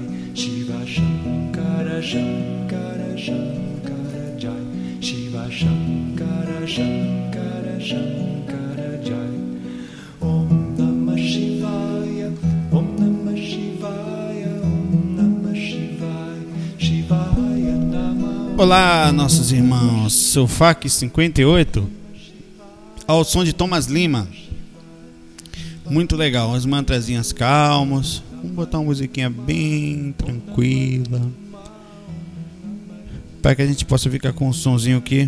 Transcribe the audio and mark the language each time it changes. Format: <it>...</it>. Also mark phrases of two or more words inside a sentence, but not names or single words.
<sa>Shiva Shankara, Shankara, Shankara Jai. Shiva Shankara, Shankara, Shankara Jai. Om Namah Shivaya, Om Namah Shivaya, Om Namah Shivaya, Shivaya Namah.</sa> <pt>Olá, nossos irmãos, sou FAC 58, ao som de Thomas Lima. Muito legal, umas mantrazinhas calmos. Vamos botar uma musiquinha bem tranquila, para que a gente possa ficar com um sonzinho aqui.</pt>